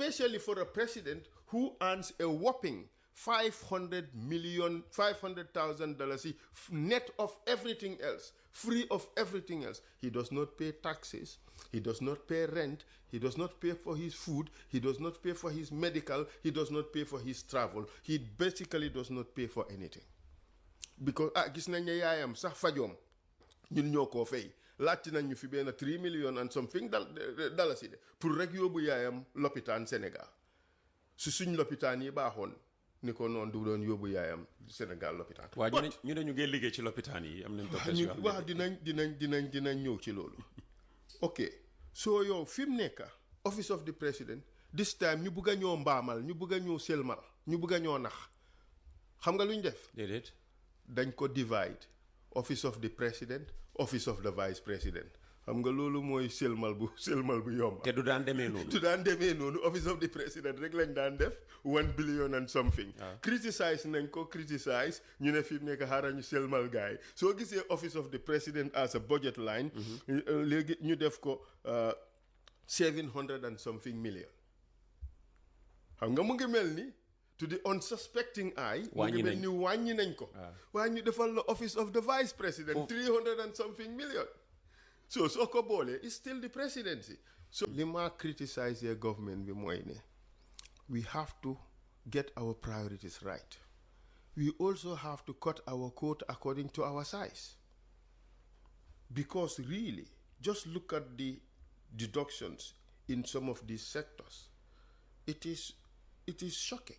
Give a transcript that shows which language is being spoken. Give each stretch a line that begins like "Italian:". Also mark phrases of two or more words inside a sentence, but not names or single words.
English: especially for a president who earns a whopping $500,000 net of everything else, free of everything else. He does not pay taxes. He does not pay rent. He does not pay for his food. He does not pay for his medical. He does not pay for his travel. He basically does not pay for anything.
Wolof: Because gis nañ ne yaayam sax fajoom ñun ñoo koo fay laajte nañ ñu fi benn
English: 3 million and something
Wolof: dalasi de pour rek yóbbu yaayam lopitaan Sénégal su suñ lopitaan yi baaxoon ni ko noonu du doon yóbbu yaayam Sénégal lopitaan. waaw ñu ne ñu ngi liggéey ci lopitaan yi am nañ docteur waaw dinañ ñëw ci loolu. ok soo yow fi mu nekk
English: Office of the President this time
Wolof: ñu bugg a ñoo mbaamal ñu bugg a ñoo selmal ñu bugg a ñoo nax xam nga lu ñu def. déedéet. dañ ko
English: divide office of the president office of the vice president
Wolof: xam nga loolu mooy selmal bu yomb. te du daan demee noonu. du daan demee noonu
English: office of the president
Wolof: rek lañ daan def
English: 1 billion and something.
Wolof: criticize nañ ko criticize ñu ne fi mu nekk xaaral ñu selmal gars yi soo gisee
English: office of the president as a budget line.
Wolof: léegi ñu def ko
English: 700 and something million.
Wolof: xam nga mu ngi mel ni.
English: to the unsuspecting eye.
Wolof: wàññi nañ ni wàññi nañ ko. waaye ñu defal la
English: office of the vice president. 300 and something million. so
Wolof: soo ko boolee
English: it's still the presidency. so
Wolof: li ma
English: criticize your government
Wolof: bi mooy ne
English: we have to get our priorities right. We also have to cut our coat according to our size. Because really, just look at the deductions in some of these sectors. It is shocking.